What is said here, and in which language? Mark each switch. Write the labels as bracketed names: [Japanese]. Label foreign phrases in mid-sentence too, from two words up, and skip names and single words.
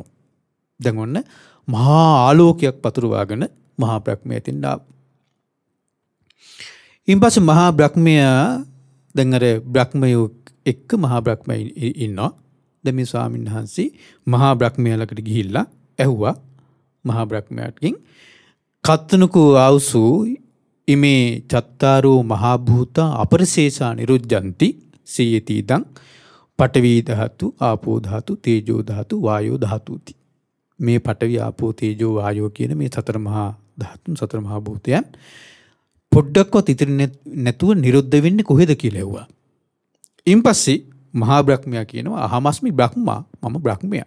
[Sinhala] දැන් ඔන්න මහා ආලෝකයක් පතුරවාගෙන මහා බ්‍රහ්මයා එතෙන් ආවා. ඊන් පස්සේ මහා බ්‍රහ්මයා දැන් අර බ්‍රහ්මයෝ එක්ක මහා බ්‍රහ්මයා ඉන්නවා. දැන් මේ ස්වාමීන් වහන්සේ මහා බ්‍රහ්මයා ළඟට ගිහිල්ලා ඇහුවා [Pali] මහා බ්‍රහ්මයාටකින් කත්තනකෝ ආවුසු ඉමේ චත්තාරෝ මහා භූත අපරිශේෂා නිරුද්ධಂತಿ සීයති දං පඨවි ධාතු ආපෝ ධාතු තේජෝ ධාතු වායෝ ධාතුති. [Sinhala] මේ පඨවි ආපෝ තේජෝ වායෝ කියන මේ සතර මහා ධාතුන් සතර මහා භූතයන් පොඩ්ඩක්වත් ඉතිරි නැතුව නිරුද්ධ වෙන්නේ කොහෙද කියලා ඇහුවා. ඊන් පස්සේ මහා බ්‍රහ්මයා කියනවා [Pali] අහමස්මි බ්‍රහ්මා [Sinhala] මම බ්‍රහ්මයා.